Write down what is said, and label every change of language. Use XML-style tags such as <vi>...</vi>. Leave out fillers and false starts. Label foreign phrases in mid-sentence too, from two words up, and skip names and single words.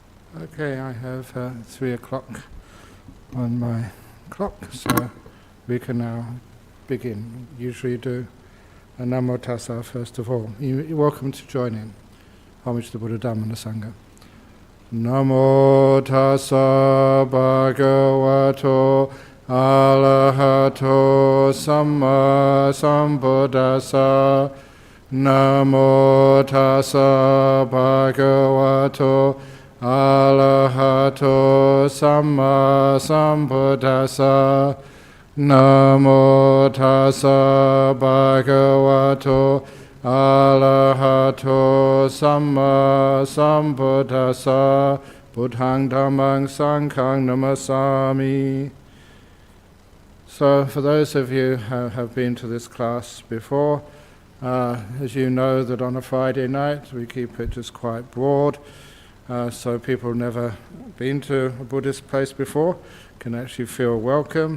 <en>Okay, I have 3 o'clock on my clock, so we can now begin. Usually do a</en> <pi>Namo Tassa</pi> <en>first of all. You're welcome to join in. Homage to the Buddha, Dhamma and the Sangha.</en> <pi>Namo Tassa Bhagavato Arahato Samma Sambuddhassa. Namo Tassa Bhagavato Arahato Samma Sambuddhassa. Namo Tassa Bhagavato Arahato Samma Sambuddhassa. Buddhaṃ Dhammāṃ Sanghaṃ Namasami.</pi> <en>So for those of you who have been to this class before, as you know that on a Friday night we keep it just quite broad, so people who've never been to a Buddhist place before can actually feel welcome.</en>